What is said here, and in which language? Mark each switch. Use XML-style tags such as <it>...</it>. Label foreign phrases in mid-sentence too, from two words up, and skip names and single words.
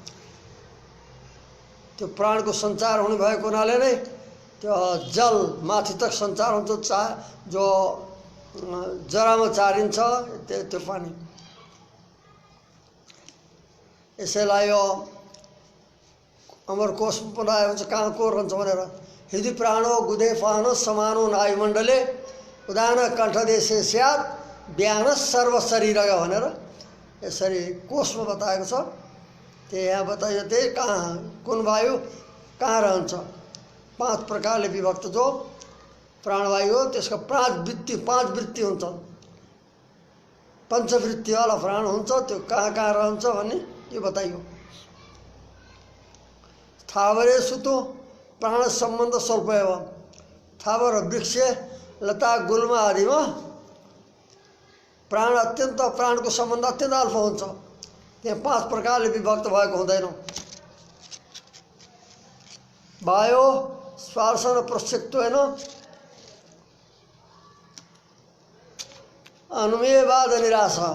<ne>त्यो प्राणको सञ्चार हुने भएको हुनाले नै त्यो जल माथि तक सञ्चार हुन्छ। जो जरामा चारिन्छ त्यो पानी। यसैलाई यो अमरकोश बनाएको हुन्छ कहाँ को रहन्छ भनेर।</ne> <sa>हृदय प्राणो गुदे पानो समानो नायुमण्डले उदान कण्ठदेशे स्यात् व्यान सर्व शरीरग</sa> <ne>भनेर यसरी कोषमा बताएको छ। त्यही यहाँ बताइयो। त्यही कहाँ कुन वायु कहाँ रहन्छ। 5 प्रकारले विभक्त जो प्राणवायु हो त्यसको 5 वृत्ति हुन्छ। पञ्चवृत्तिवाला प्राण हुन्छ। त्यो कहाँ कहाँ रहन्छ भन्ने यो बताइयो।</ne> <sa>थावरे सुतो प्राण सम्बन्ध स्वल्प एवं।</sa> <ne>थावर वृक्ष लता गुल्मा आदिमा प्राण अत्यन्त प्राणको सम्बन्ध अत्यन्त अल्प हुन्छ। त्यहाँ 5 प्रकारले विभक्त भएको हुँदैन।</ne> <sa>वायु स्पर्शन प्रत्यक्षत्वेन अनुमेयवाद निराश।</sa>